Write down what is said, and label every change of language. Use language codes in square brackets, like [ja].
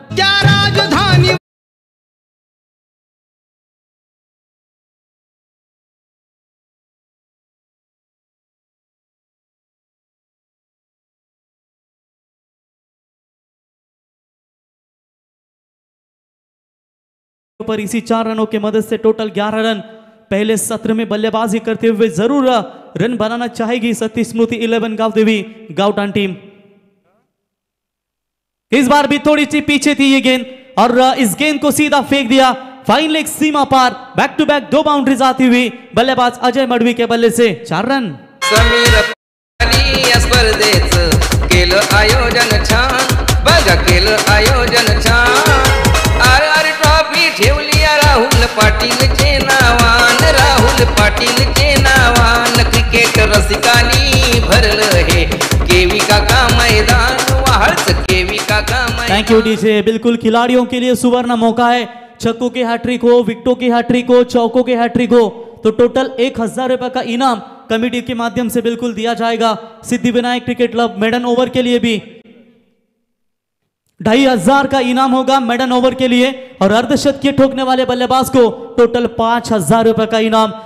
[hi] क्या राजधानी पर इसी 4 रनों के मदद से टोटल 11 रन पहले सत्र में बल्लेबाजी करते हुए जरूर रन बनाना चाहेगी सतीश स्मृति 11 गावदेवी गाउटान टीम। इस बार भी थोड़ी सी पीछे थी ये गेंद और इस गेंद को सीधा फेंक दिया fine leg Seema par. Back to back 2 boundaries आती हुई बल्लेबाज अजय मडवी के बल्ले से 4 रन। [mr] समीर या स्पर्धेचं केलं आयोजन छान, बघा केलं आयोजन छान। आर ट्रॉफी ठेवली राहुल पाटीलचे नावान, राहुल पाटीलचे नावान। क्रिकेट रसिकांनी भरलं हे केवी काका मैदान, वाहळच केवी काका मैदान। [en] Thank you DJ. [hi] बिल्कुल खिलाड़ियों के लिए सुवर्ण मौका है, छक्कों की हैट्रिक हो, विकेटों की हैट्रिक हो, चौकों की हैट्रिक हो तो टोटल 1000 रुपए का इनाम कमेटी के माध्यम से बिल्कुल दिया जाएगा। Siddhivinayak cricket club maiden over के लिए भी 2500 का इनाम होगा मेडन ओवर के लिए और अर्धशतकीय ठोकने वाले बल्लेबाज को टोटल 5000 रुपए का इनाम।